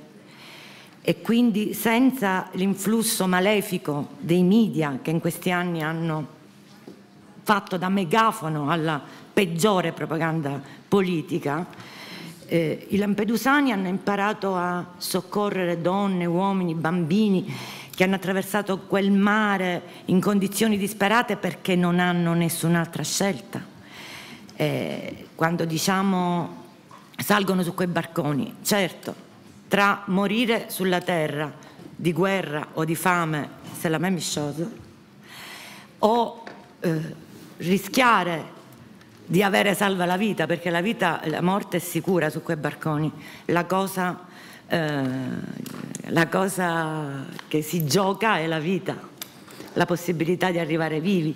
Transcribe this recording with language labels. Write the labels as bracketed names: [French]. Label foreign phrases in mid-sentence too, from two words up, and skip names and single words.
[Italian] E quindi senza l'influsso malefico dei media che in questi anni hanno fatto da megafono alla peggiore propaganda politica, i lampedusani hanno imparato a soccorrere donne, uomini, bambini che hanno attraversato quel mare in condizioni disperate perché non hanno nessun'altra scelta. Quando diciamo salgono su quei barconi, certo, tra morire sulla terra di guerra o di fame, se [French] la même chose, [Italian] o rischiare di avere salva la vita, perché la morte è sicura su quei barconi. La cosa che si gioca è la vita, la possibilità di arrivare vivi.